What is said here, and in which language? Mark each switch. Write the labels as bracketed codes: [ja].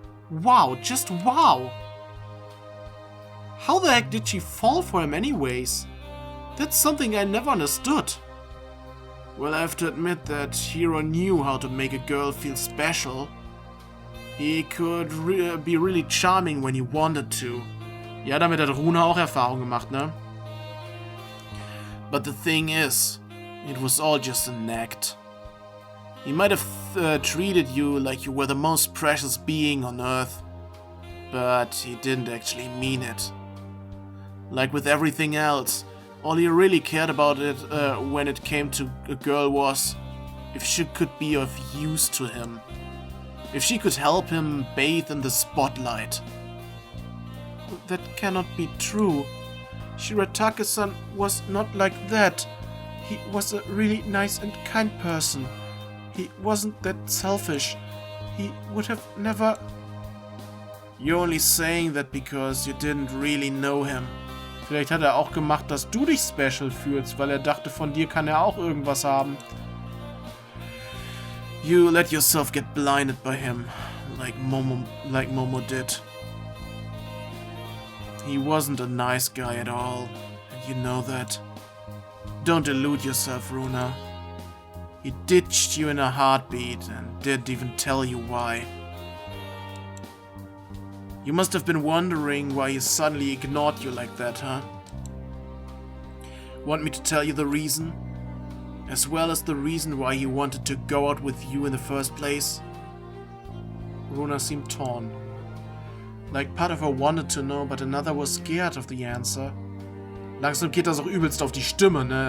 [en] Wow, just wow! How the heck did she fall for him anyways? That's something I never understood. Well, I have to admit that Hiro knew how to make a girl feel special. He could be really charming when he wanted to. [de] Ja, damit hat Runa auch Erfahrung gemacht, ne? [en] But the thing is, it was all just an act. He might have treated you like you were the most precious being on Earth, but he didn't actually mean it. Like with everything else, all he really cared about it when it came to a girl was if she could be of use to him. If she could help him bathe in the spotlight. That cannot be true. Shiratake-san was not like that. He was a really nice and kind person. He wasn't that selfish. He would have never... You're only saying that because you didn't really know him. [de] Vielleicht hat er auch gemacht, dass du dich special fühlst, weil er dachte, von dir kann er auch irgendwas haben. [en] You let yourself get blinded by him, like Momo did. He wasn't a nice guy at all, and you know that. Don't delude yourself, Runa. He ditched you in a heartbeat and didn't even tell you why. You must have been wondering why he suddenly ignored you like that, huh? Want me to tell you the reason? As well as the reason why he wanted to go out with you in the first place? Runa seemed torn. Like part of her wanted to know, but another was scared of the answer. [de] Langsam geht das auch übelst auf die Stimme, ne?